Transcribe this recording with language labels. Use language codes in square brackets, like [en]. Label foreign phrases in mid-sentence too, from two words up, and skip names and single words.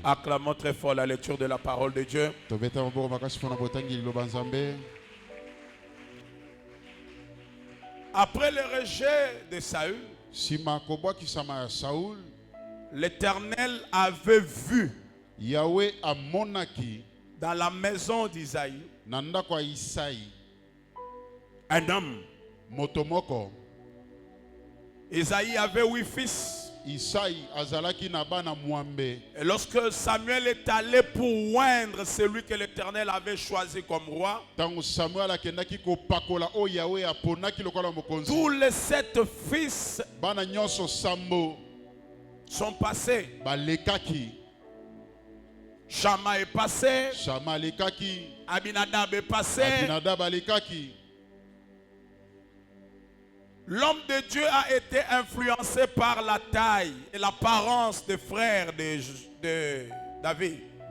[fr] Acclamons très fort la lecture de la parole de Dieu. Après le rejet de Saül, l'Éternel avait vu [ln] Yahweh amonaki [fr] dans la maison d'Isaïe un homme. [ln] motomoko. [fr] Isaïe avait 8 fils. [ln] Isaïe azalaki na bana mwambe. [fr] Et lorsque Samuel est allé pour oindre celui que l'Éternel avait choisi comme roi, [ln] Tango Samuel akendaki ko pakola o Yahweh aponaki lokola mokonzi. [fr] tous les 7 fils [ln] Bana nyonso sambo [fr] sont passés. [ln] balekaki. [fr] Shama est passé, [ln] Shama lekaki. [fr] Abinadab est passé. [ln] Abinadab alekaki. [fr] L'homme de Dieu a été influencé par la taille et l'apparence des frères de David.